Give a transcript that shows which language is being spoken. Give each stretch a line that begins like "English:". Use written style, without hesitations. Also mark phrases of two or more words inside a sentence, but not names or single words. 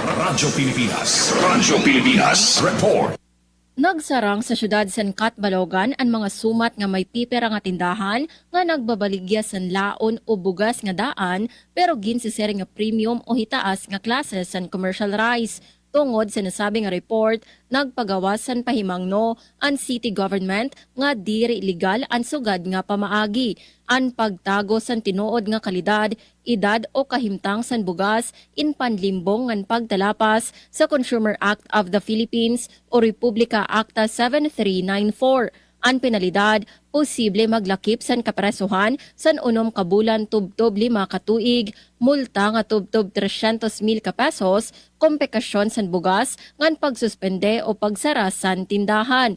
Waray: Radyo Pilipinas. Radyo Pilipinas. Report. Nagsarang sa syudad San Balogan ang mga sumat nga may pipera nga tindahan nga nagbabaligya san laon o bugas nga daan pero ginsiser nga premium o hitaas nga klase san commercial rice. Tungod sa nasabing nga report, nagpagawasan pahimangno ang city government nga diri legal ang sugad nga pamaagi. Ang pagtago san tinuod nga kalidad, edad o kahimtang san bugas in panlimbong ngan pagtalapas sa Consumer Act of the Philippines o Republika Acta 7394. Ang penalidad, posible maglakip san kapresuhan san 6 ka bulan tubtob 5 ka tuig, multa nga tubtob 300,000 ka pesos, kompekasyon san bugas ngan pagsuspende o pagsara san tindahan.